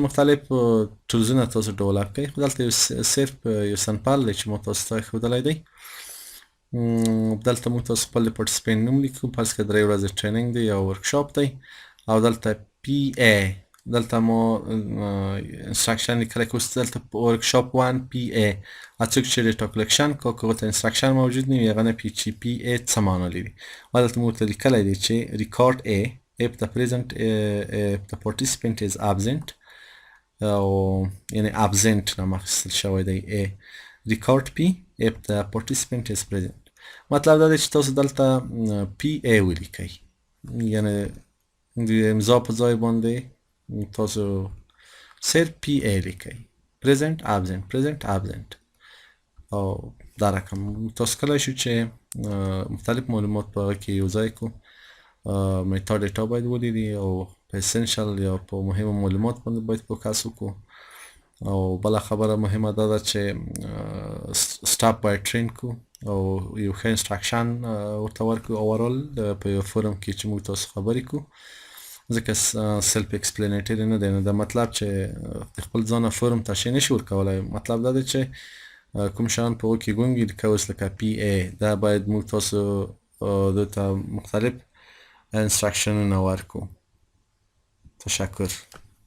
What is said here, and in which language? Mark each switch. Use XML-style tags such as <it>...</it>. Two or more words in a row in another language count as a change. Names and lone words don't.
<ps>مختلف ټولزونه تاسو ډیولپ کړئ خو دلته صرف یو سمپل دی چې ما تاسو ته ښودلی دی دلته موږ تاسو خپل د پارټیسپینټ نوم لیکو فرض کړه 3 ورځې ټریننګ دی یا ورکشاپ دی او دلته پی ای دلته مو انسټرکشن لیکلی که اوس دلته ورکشاپ 1 پی ای څوک چې</ps> <en>data collection</en> <ps>که هغه ته انسټرکشن موجود نه وي هغه نه پوهېږي چې پی ای څه معنا لري او دلته مو ورته لیکلی دی چې</ps> <en>record A if the participant is absent</en> <ps>او یعنی absent نام اخیستل شوی دی</ps> <en>record P if the participant is present</en> <ps>مطلب دا دی چې تاسو دلته پی ای ولیکئ یعنی د امضا په ځای باندې تاسو صرف پی ای لیکئ</ps> <en>present absent</en> <ps>او دا رقم تاسو کولای شو چې مختلف معلومات په هغه کې یو ځای کړو</ps> <en>meta data</en> <ps>باید ولري او په اسنشل یا په مهمو معلومات باندې باید فوکس وکړو او بله خبره مهمه دا ده چې سټاپ باید ټرین کړو او یو ښه انسټرکشن ورته ورکړو اوورال په یو فورم کې چې موږ تاسو خبرې کړو ځکه</ps> <en>self explanatory</en> <ps>نه دی نو دا مطلب چې د خپل ځانه فورم تشریح نشي ورکولی مطلب دا دی چې کوم شیان په هغو کې ګونګي لکه اوس لکه پی ای دا باید موږ تاسو دلته مختلف انسترکشنونه ورکړو تشکر</ps>